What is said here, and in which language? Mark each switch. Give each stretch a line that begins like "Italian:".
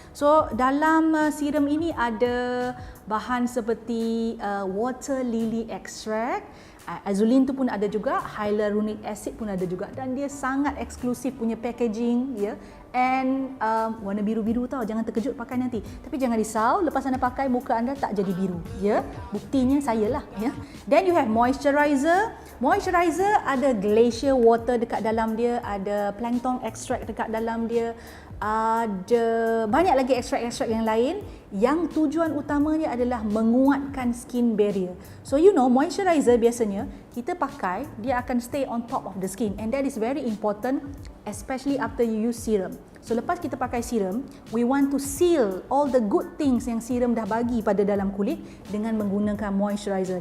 Malay: So dalam serum ini ada bahan seperti water lily extract, azulin tu pun ada juga, hyaluronic acid pun ada juga, dan dia sangat eksklusif punya packaging, ya. And warna biru-biru tau, jangan terkejut pakai nanti. Tapi jangan risau, lepas anda pakai muka anda tak jadi biru, ya. Buktinya saya lah, ya.
English: Then you have moisturizer.
Malay: Moisturizer ada glacier water dekat dalam dia, ada plankton extract dekat dalam dia, ada banyak lagi ekstrak-ekstrak yang lain yang tujuan utamanya adalah menguatkan skin barrier.
English: So you know, moisturizer
Malay: biasanya kita pakai, dia akan
English: stay on top of the skin, and that is very important especially after you use serum.
Malay: So lepas kita pakai serum,
English: we want to seal all the good things
Malay: yang serum dah bagi pada dalam kulit dengan menggunakan moisturizer.